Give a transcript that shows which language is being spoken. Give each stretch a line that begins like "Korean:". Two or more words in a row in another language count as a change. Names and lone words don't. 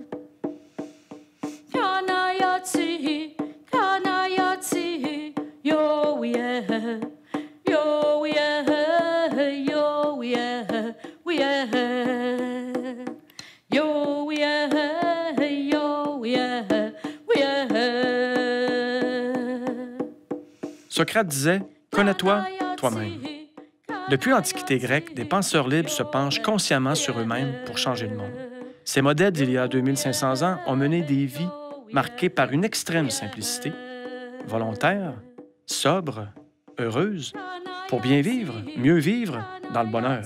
French: Kanayati, kanayati, yo, yeah, yo, yeah, yo, yeah, yeah. Yo, yeah, yo, yeah, yeah. Socrate disait « Connais-toi toi-même ». Depuis l'Antiquité grecque, des penseurs libres se penchent consciemment sur eux-mêmes pour changer le monde. Ces modèles d'il y a 2500 ans ont mené des vies marquées par une extrême simplicité, volontaire, sobre, heureuse, pour bien vivre, mieux vivre dans le bonheur.